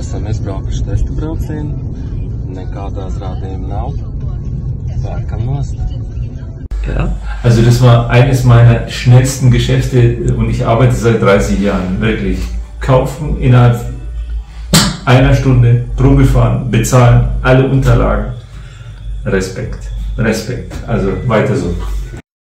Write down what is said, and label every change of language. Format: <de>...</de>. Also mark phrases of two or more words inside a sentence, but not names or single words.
<lv>Aizbraukuši testa braucienu, nekādās rādījuma nav, pērkam nost.</lv> <de>Ja. Also das war eines meiner schnellsten Geschäfte und ich arbeite seit 30 Jahren, wirklich. Kaufen innerhalb einer Stunde, Probe fahren, bezahlen, alle Unterlagen. Respekt, Respekt. Also weiter so.</de>